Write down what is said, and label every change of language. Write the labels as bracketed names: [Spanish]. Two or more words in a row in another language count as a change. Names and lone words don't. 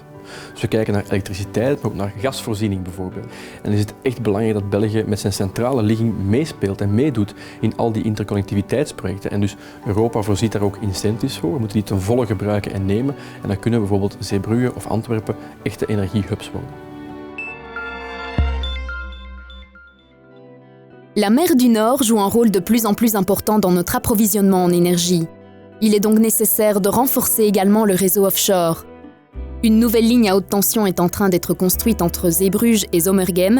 [Dutch] Dus we kijken naar elektriciteit, maar ook naar gasvoorziening bijvoorbeeld. En dan is het echt belangrijk dat België met zijn centrale ligging meespeelt en meedoet in al die interconnectiviteitsprojecten. En dus Europa voorziet daar ook incentives voor. We moeten die ten volle gebruiken en nemen. En dan kunnen bijvoorbeeld Zeebrugge of Antwerpen echte energiehubs worden. [French] La mer du Nord joue un rôle de plus en plus important dans notre approvisionnement en énergie. Il est donc nécessaire de renforcer également le réseau offshore. Une nouvelle ligne à haute tension est en train d'être construite entre Zeebrugge et Zomergem.